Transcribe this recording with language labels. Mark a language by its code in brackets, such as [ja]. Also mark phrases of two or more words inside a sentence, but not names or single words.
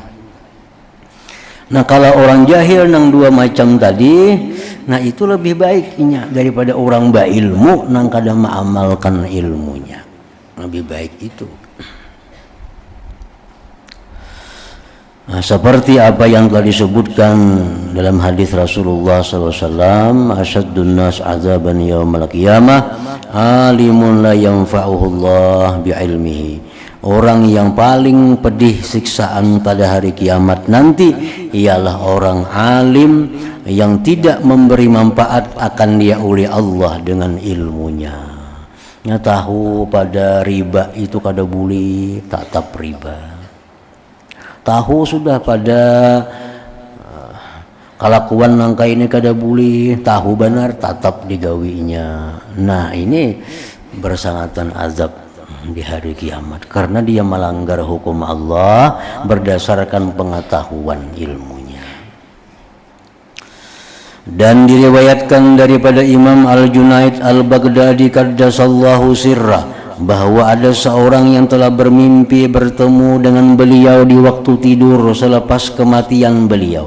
[bjn] Nah, kalau orang jahil nang dua macam tadi, nah itu lebih baiknya daripada orang berilmu nang kada mengamalkan ilmunya. [id] Lebih baik itu. Nah, seperti apa yang telah disebutkan dalam hadis Rasulullah SAW, [ar] "أشد الناس عذابا يوم القيامة عالم لا ينفعه الله بعلمه." [id] Orang yang paling pedih siksaan pada hari kiamat nanti ialah orang alim yang tidak memberi manfaat akan dia oleh Allah dengan ilmunya. [bjn] Nya tahu pada riba itu kada boleh, tatap riba. Tahu sudah pada kelakuan nangka ini kada boleh, tahu benar tatap digawinya. [id] Nah, ini bersangatan azab di hari kiamat karena dia melanggar hukum Allah berdasarkan pengetahuan ilmunya. Dan diriwayatkan daripada Imam Al-Junaid Al-Baghdadi [ar] قدس الله سره [id] bahwa ada seorang yang telah bermimpi bertemu dengan beliau di waktu tidur selepas kematian beliau.